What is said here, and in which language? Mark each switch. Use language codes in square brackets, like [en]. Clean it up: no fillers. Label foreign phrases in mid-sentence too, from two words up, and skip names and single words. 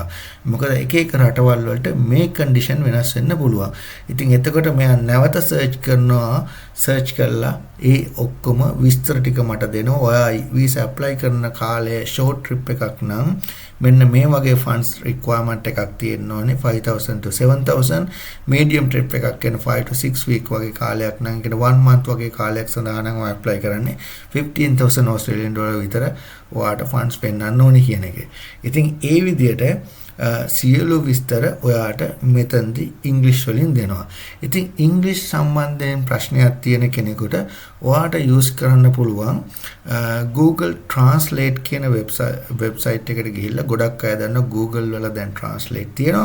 [si] මොකද එක එක රටවල් වලට මේ කන්ඩිෂන් වෙනස් වෙන්න පුළුවන්. ඉතින් එතකොට මෙයා නැවත සර්ච් කරලා ඒ ඔක්කොම විස්තර ටික මට දෙනවා. ඔයා වීසා ඇප්ලයි කරන කාලය [en] short trip [si] එකක් නම් මෙන්න මේ වගේ [en] funds requirement [si] එකක් තියෙන්න ඕනේ 5000 to 7000 [en] medium trip [si] එකක් කියන 5 to 6 week වගේ කාලයක් නම් කියන 1 month වගේ කාලයක් සඳහා නම් ඔය apply කරන්නේ 15000 [en] Australian dollar [si] විතර ඔයාට funds පෙන්නන්න ඕනේ කියන එක. ඉතින් ඒ විදිහට සියලු විස්තර ඔයාට මෙතනදී ඉංග්‍රීසි වලින් දෙනවා. ඉතින් ඉංග්‍රීසි සම්බන්ධයෙන් ප්‍රශ්නයක් තියෙන කෙනෙකුට ඔයාට use කරන්න පුළුවන් Google Translate කියන වෙබ්සයිට් එකට ගිහිල්ලා ගොඩක් අය දන්නවා Google වල දැන් translate තියෙනවා.